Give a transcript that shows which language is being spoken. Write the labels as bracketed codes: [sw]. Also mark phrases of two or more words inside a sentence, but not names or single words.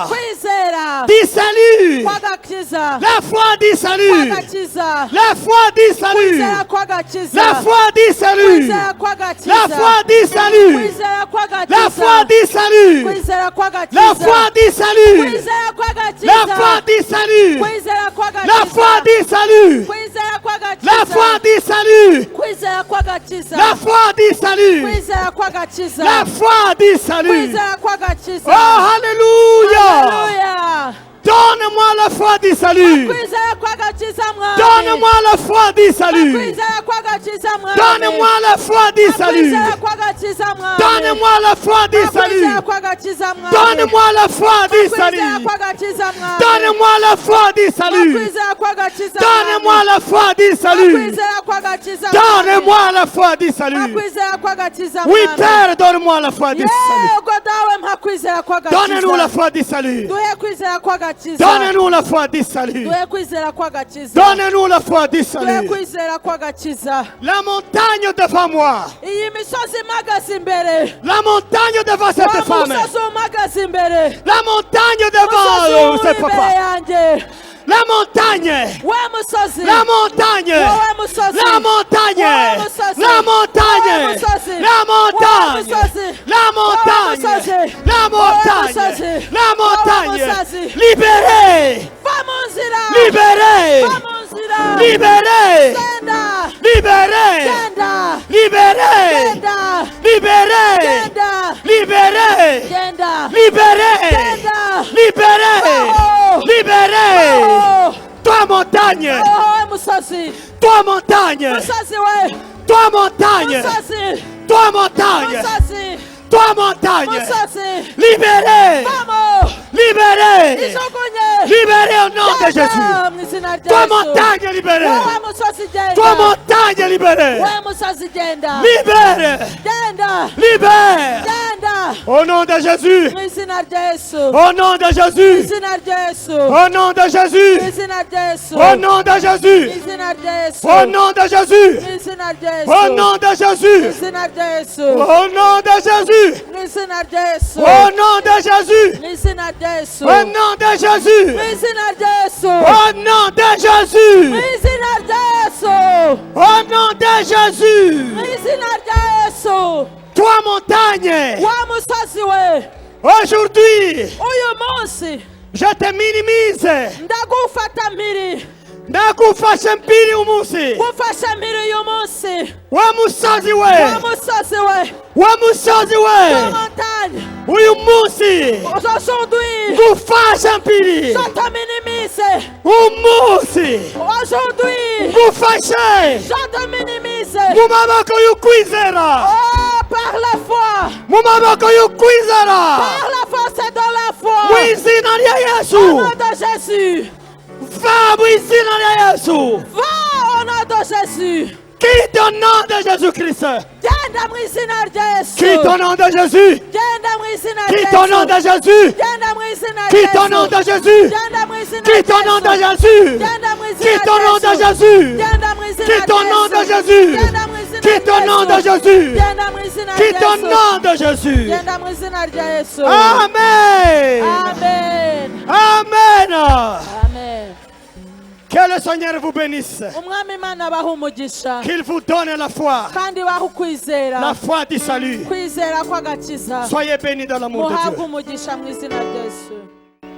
[rw] kwizera [fr] du salut. [rw] kw'agakiza, [fr] La foi du salut. [rw] kw'agakiza, [fr] La foi du salut. [rw] kwizera kw'agakiza, [fr] La foi du salut. [rw] kwizera kw'agakiza, [fr] La foi du salut. [rw] kwizera kw'agakiza, [fr] La foi du salut. [rw] kwizera kw'agakiza, [fr] La foi du salut. [rw] kwizera kw'agakiza, [fr] La foi du salut. [rw] kwizera kw'agakiza, [fr] La foi du salut. [rw] kwizera kw'agakiza, [fr] La foi du salut. [rw] kwizera kw'agakiza, [fr] La foi du salut. [rw] kwizera kw'agakiza, [fr] La foi du salut. [rw] kwizera kw'agakiza. [fr] Oh, alléluia. [rw] Haleluya. [fr] Donne-moi la foi du salut. [rw] Kwizera kw'agakiza mwami. [fr] Donne-moi la foi du salut. [rw] Kwizera kw'agakiza mwami. [fr] Donne-moi la foi du salut. [rw] Kwizera kw'agakiza mwami. [fr] Donne-moi la foi du salut. [rw] Kwizera kw'agakiza mwami. [fr] Donne-moi la foi du [rw] Kwizera [fr] salut. [rw] kw'agakiza mwami. [fr] Donne-moi la foi du salut. [rw] Kwizera kw'agakiza mwami. [fr] Donne-moi la foi du salut. [rw] Kwizera kw'agakiza mwami. [fr] Donne-moi la foi du salut. [rw] Kwizera kw'agakiza [fr] Oui, [rw] mwami. [fr] Père, donne-moi la foi du salut. [rw] Yego dawe mpa kwizera kw'agakiza. [fr] Donne-nous la foi du salut. [rw] Duhe kwizera kw'agakiza. [fr] Donne-nous la foi du salut. [rw] Duhe kwizera kw'agakiza. [fr] Donne-nous la foi du [rw] Duhe [fr] salut. [rw] kwizera kw'agakiza. [fr] La montagne devant moi. [rw] Iyi misozi imagaze imbere. [fr] La montagne devant cette [rw] Wa [fr] femme. [rw] musozi umagaze imbere. [fr] La montagne devant [rw] Musozi [fr] ce [rw] uri imbere [fr] papa. [rw] yanjye. [fr] La montagne. [rw] We musozi. [fr] La montagne. [rw] Wowe musozi. [fr] La montagne. [rw] Wowe musozi. [fr] La montagne. [rw] Wowe musozi. [fr] La montagne. [rw] Wowe musozi. [fr] La montagne. [rw] Wowe musozi. [fr] La [rw] Wowe [fr] montagne. [rw] musozi. [fr] La montagne. [rw] Wowe musozi. [fr] Libérez. [rw] Va mu nzira. [fr] Libérez. [rw] Va mu nzira. [fr] Libérez. [rw] Genda. [fr] Libérez. [rw] Genda. [fr] Libérez. [rw] Genda. [fr] Libérez. [rw] Genda. [fr] Libérez. [rw] Genda. [fr] Libérez. [rw] Genda. [fr] Libérez. Oh. Libérez. Oh. Toi montagne. [rw] Oh, musozi. [fr] Toi montagne. [rw] Musozi we. [fr] Toi montagne. [rw] Musozi. [fr] Toi montagne. [rw] Musozi. [fr] Toi montagne. [rw] Musozi. [fr] Libérez. [rw] Vamos. [fr] Libérez. [rw] Ijugunye. [fr] Libérez au nom de Jésus. [rw] Genda mu izina rya [fr] Toi [rw] Yesu. [fr] montagne libérée. [rw] Wowe musozi genda. [fr] Toi montagne libérée. [rw] Wowe musozi genda. [fr] Libère. [rw] Genda. [fr] Libère. [rw] Genda. [fr] Au nom de Jésus. [rw] Mu izina rya Yesu. [fr] Au nom de [rw] Mu [fr] Jésus. [rw] izina rya Yesu. [fr] Au nom de [rw] Mu [fr] Jésus. [rw] izina rya Yesu. [fr] Au nom de [rw] Mu [fr] Jésus. [rw] izina rya Yesu. [fr] Au nom de Jésus. [rw] Mu izina rya Yesu. [fr] Au nom de [rw] Mu [fr] Jésus. [rw] izina rya Yesu. [fr] Au nom de Jésus. [rw] Mu izina rya Yesu. [fr] Au nom de Jésus. [rw] Mu izina rya Yesu. [fr] Au nom de Jésus. [rw] Mu izina rya Yesu. [fr] Au nom de Jésus. [rw] Mu izina rya Yesu. [fr] Au nom de Jésus. [rw] Mu izina rya Yesu. [fr] Toi montagne. [rw] Wa musozi we. [fr] Aujourd'hui, [rw] Uyu munsi [fr] je te minimise. [rw] ndagufata mpiri. ndagufashe mpiri umunsi gufasha mbere uyu munsi wa musozi we wa musozi we wa musozi we wa montagne. uyu munsi [fr] Aujourd'hui, [rw] ngufashe mpiri [fr] je te minimise. [rw] umunsi [fr] Aujourd'hui, [rw] ngufashe [fr] je te minimise. [rw] mu maboko y'ukwizera [fr] Oh, par la foi. [rw] mu maboko y'ukwizera [fr] Par la foi, c'est dans la foi. [rw] mu izina rya [fr] Au [rw] yesu [fr] nom de Jésus. [rw] va mu izina rya yesu [fr] Va au nom de Jésus. quitte au nom de Jésus-Christ [rw] Genda mu izina rya Yesu. [fr] quitte au nom de Jésus [rw] Genda mu izina rya [fr] quitte au nom de [rw] Yesu. [fr] Jésus [rw] Genda mu izina rya [fr] quitte au [rw] Yesu. [fr] nom de Jésus [rw] Genda mu izina [fr] quitte au [rw] rya [fr] nom de [rw] Yesu. [fr] Jésus [rw] Genda mu izina [fr] quitte [rw] rya [fr] au nom de [rw] Yesu. [fr] Jésus [rw] Genda mu izina [fr] quitte au [rw] rya [fr] nom de [rw] Yesu. [fr] Jésus [rw] Genda mu izina [fr] quitte au [rw] rya [fr] nom de [rw] Yesu. [fr] Jésus [rw] Genda mu izina rya [fr] quitte au [rw] Yesu. [fr] nom de Jésus [rw] Genda mu izina rya Yesu. Amen Amen. Amen Amen. [fr] Que le Seigneur vous bénisse [rw] Umwami Imana abaha umugisha [fr] qu'il vous donne la foi [rw] kandi baha ukwizera. [fr] la foi du salut [rw] Kwizera kw'agakiza. [fr] soyez bénis dans l'amour de [rw] Muhabwe [fr] Dieu [rw] umugisha mu izina rya Yesu.